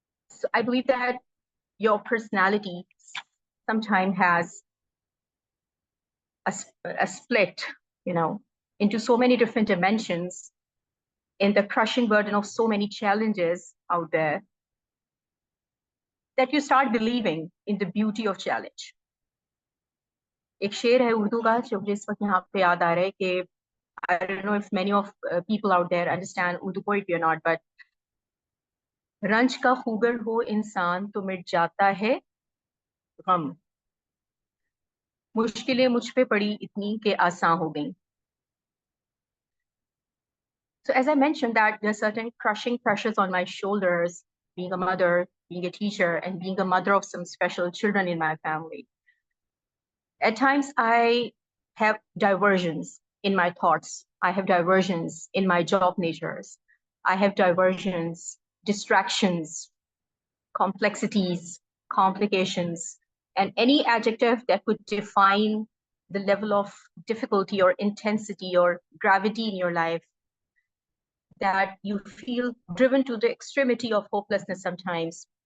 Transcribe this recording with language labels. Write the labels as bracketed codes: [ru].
[en] So I believe that your personality sometimes has a split, into so many different dimensions in the crushing burden of so many challenges out there that you start believing in the beauty of challenge. [hi] एक शेर है उर्दू का जो मुझे इस वक्त यहाँ पे याद आ रहा है कि [en] I don't know if many of people out there understand Urdu poetry or not, [hi] but रंज का खूगर हो इंसान तो मिट जाता है, गम मुश्किलें मुझ पे पड़ी इतनी के आसान हो गई. [en] So as I mentioned that there are certain crushing pressures on my shoulders, being a mother, being a teacher, and being a mother of some special children in my family. At times I have diversions in my thoughts. I have diversions in my job natures. I have diversions, distractions, complexities, complications, and any adjective that would define the level of difficulty or intensity or gravity in your life, that you feel driven to the extremity of hopelessness sometimes.